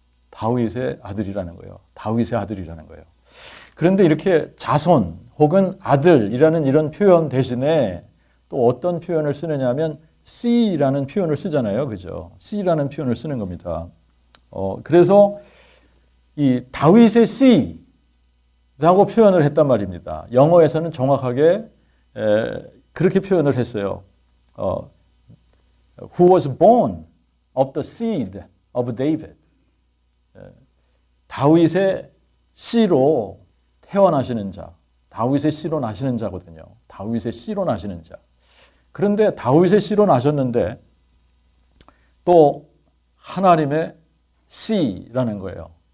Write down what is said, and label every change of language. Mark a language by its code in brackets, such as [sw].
[ko] 다윗의 아들이라는 거예요. 다윗의 아들이라는 거예요. 그런데 이렇게 자손 혹은 아들이라는 이런 표현 대신에 또 어떤 표현을 쓰느냐 하면 C라는 표현을 쓰잖아요. 그죠? C라는 표현을 쓰는 겁니다. 그래서 이 다윗의 C라고 표현을 했단 말입니다. 영어에서는 정확하게 그렇게 표현을 했어요. [en] Who was born of the seed of David. [ko] 다윗의 씨로 태어나시는 자, 다윗의 씨로 나시는 자거든요. 다윗의 씨로 나시는 자. 그런데 다윗의 씨로 나셨는데 또 하나님의 씨라는 거예요.